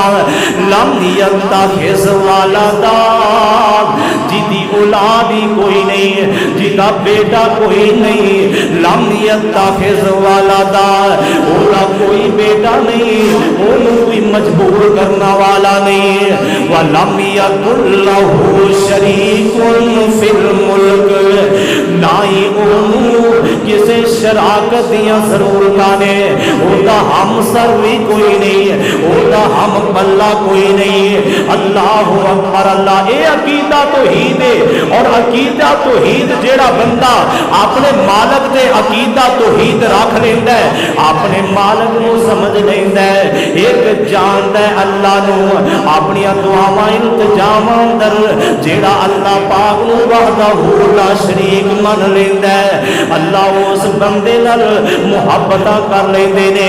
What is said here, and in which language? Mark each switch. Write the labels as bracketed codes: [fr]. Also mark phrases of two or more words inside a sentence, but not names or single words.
[ar] لم يتخذ ولدا, [pa] جیہدی اولاد ہی کوئی نہیں، جیہدا بیٹا کوئی نہیں. [ar] لم يتخذ ولدا, [pa] اوہدا کوئی بیٹا نہیں، اوہنوں کوئی مجبور کرنا والا نہیں. [ar] ولم يكن له شريك في الملك, [pa] نہ ہی اوہنوں کسی شراکت دیاں ضرورتاں نے، اوہدا ہمسر بھی کوئی نہیں، اوہدا ہم پلہ کوئی نہیں. [ar] الله أكبر. [pa] اللہ یہ عقیدہ توحید ہے، اور عقیدہ توحید جیہڑا بندہ اپنے مالک دے عقیدہ توحید رکھ لیندا ہے، اپنے مالک نوں سمجھ لیندا ہے، ایک جاندا ہے اللہ نوں، اپنی دعاواں التجاواں اندر جیہڑا اللہ پاک نوں [ar] وحده لا شريك [pa] من لیندا ہے، اللہ اس بندے نال محبت کر لیندے نے.